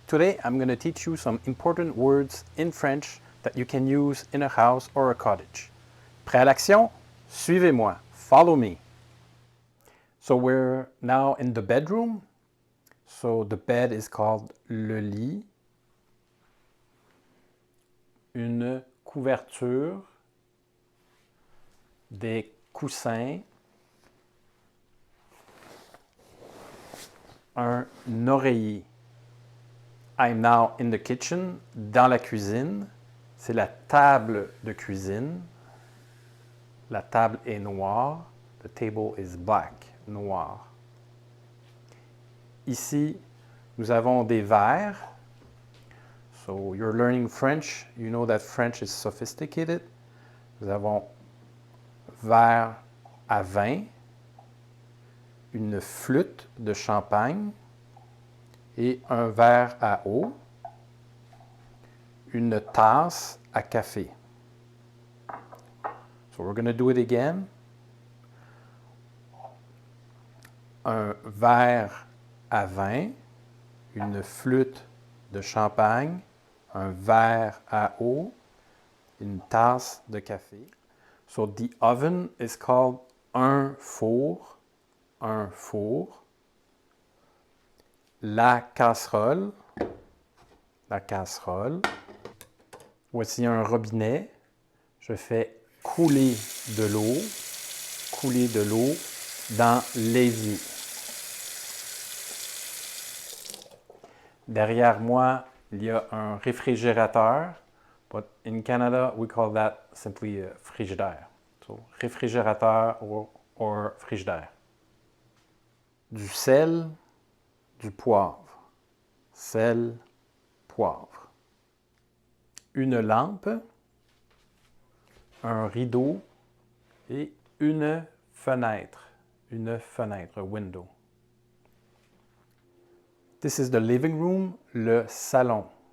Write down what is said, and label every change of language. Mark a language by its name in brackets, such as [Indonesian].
[English] Today I'm going to teach you some important words in French that you can use in a house or a cottage. [French] Prêt à l'action? Suivez-moi. [English] Follow me. So we're now in the bedroom. So the bed is called le lit. [French] Une couverture, des coussins, un oreiller. [English] I'm now in the kitchen, [French] dans la cuisine. C'est la table de cuisine. La table est noire. [English] The table is black, [French] noir. Ici, nous avons des verres. [English] So you're learning French. You know that French is sophisticated. [French] Nous avons verre à vin, une flûte de champagne et un verre à eau, une tasse à café. [English] So we're going to do it again. [French] Un verre à vin, une flûte de champagne, un verre à eau, une tasse de café. [English] So the oven is called un four. [French] Un four. La casserole. La casserole. Voici un robinet. Je fais couler de l'eau. Couler de l'eau dans l'évier. Derrière moi, il y a un réfrigérateur. [English] But in Canada, we call that simply a frigidaire. [French] So, réfrigérateur or frigidaire. Du sel, du poivre. Sel, poivre. Une lampe, un rideau et une fenêtre. Une fenêtre, [English] a window. This is the living room, le salon.